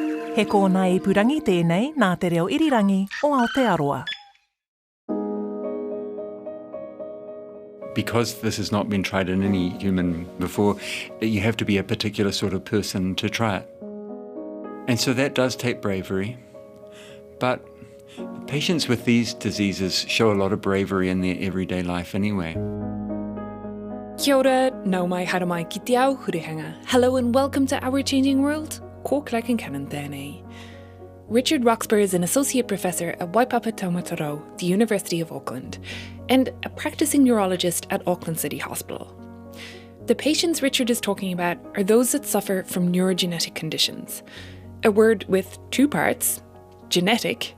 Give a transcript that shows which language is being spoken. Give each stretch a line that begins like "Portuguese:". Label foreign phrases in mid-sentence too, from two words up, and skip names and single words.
Māori: He kōna I purangi tēnei nā te reo irirangi o Aotearoa.
English: Because this has not been tried in any human before, you have to be a particular sort of person to try it. And so that does take bravery. But patients with these diseases show a lot of bravery in their everyday life anyway.
Māori: Kia ora, nau mai hara mai ki te ao hurihanga.
English: Hello and welcome to Our Changing World.
Māori: Ko Concannon tēnei.
English: Richard Roxburgh is an associate professor at Waipapa Aotearoa, the University of Auckland, and a practicing neurologist at Auckland City Hospital. The patients Richard is talking about are those that suffer from neurogenetic conditions, a word with two parts, genetic,